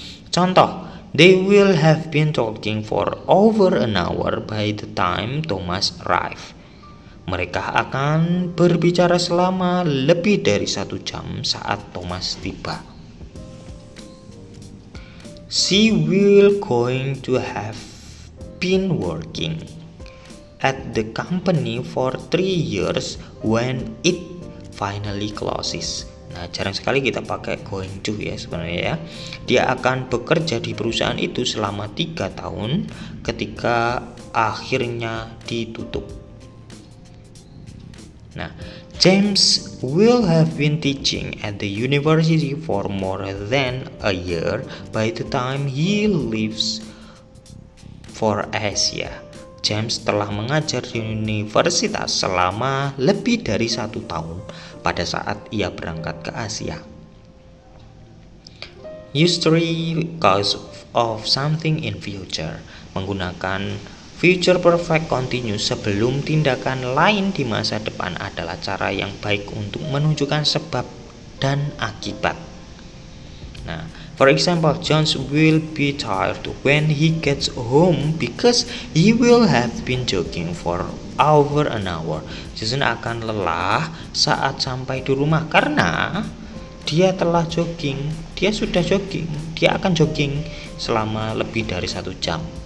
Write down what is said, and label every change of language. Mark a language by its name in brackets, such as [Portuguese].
[English] Contoh, they will have been talking for over an hour by the time Thomas arrived. [Indonesian] Mereka akan berbicara selama lebih dari 1 jam saat Thomas tiba. [English] She will going to have been working at the company for 3 years when it finally closes. [Indonesian] Nah, jarang sekali kita pakai going to ya sebenarnya ya. Dia akan bekerja di perusahaan itu selama 3 tahun ketika akhirnya ditutup. [English] Nah, James will have been teaching at the university for more than a year by the time he leaves for Asia. [Indonesian] James telah mengajar di universitas selama lebih dari 1 tahun pada saat ia berangkat ke Asia. [English] Use 3 cause of something in future. [Indonesian] Menggunakan future perfect continuous sebelum tindakan lain di masa depan adalah cara yang baik untuk menunjukkan sebab dan akibat. [English] Nah, for example, John will be tired when he gets home because he will have been jogging for over an hour. [Indonesian] Jason akan lelah saat sampai di rumah karena dia telah jogging. Dia sudah jogging. Dia akan jogging selama lebih dari 1 jam.